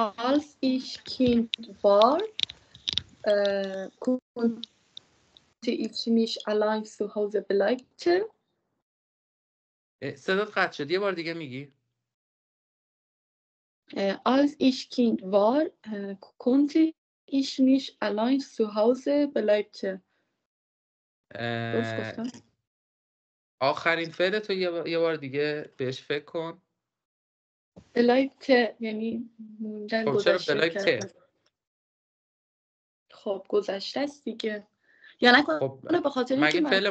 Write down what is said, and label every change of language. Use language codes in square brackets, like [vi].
[de] Als ich Kind war, konnte ich nicht allein zu Hause bleiben. [fa] صدات قطع شد، یه بار دیگه میگی. [de] Als ich Kind war, konnte ich nicht allein zu Hause bleiben. [fa] درست گفتم؟ آخرین فعل تو یه بار دیگه بهش فکر کن. بلایبته یعنی موندن، خب گذشته چرا بلایبته؟ خب گذشته است دیگه، یا نکنه خب به خاطر اینکه مگه فعل